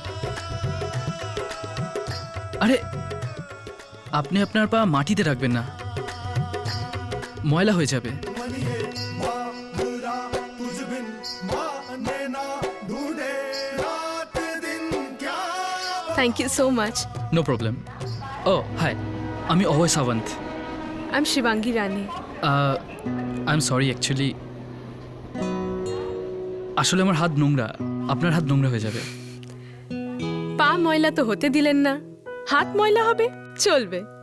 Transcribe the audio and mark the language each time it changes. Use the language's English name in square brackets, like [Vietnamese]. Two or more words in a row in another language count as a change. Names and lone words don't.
[Bangla] আরে, আপনি আপনার পা মাটিতে রাখবেন না, ময়লা হয়ে যাবে। [Hindi] मनिए बाबूरा तुझ बिन माने ना ढूंढे रात दिन क्या [English] Thank you so much. No problem. Oh hi, আমি অভয় সাवंत। আই এম শিবাঙ্গী রানী। I am sorry actually [Bangla] আসলে আমার হাত নোংরা, আপনার হাত নোংরা হয়ে যাবে। পা ময়লা তো হতে দিলেন না, হাত ময়লা হবে, চলবে।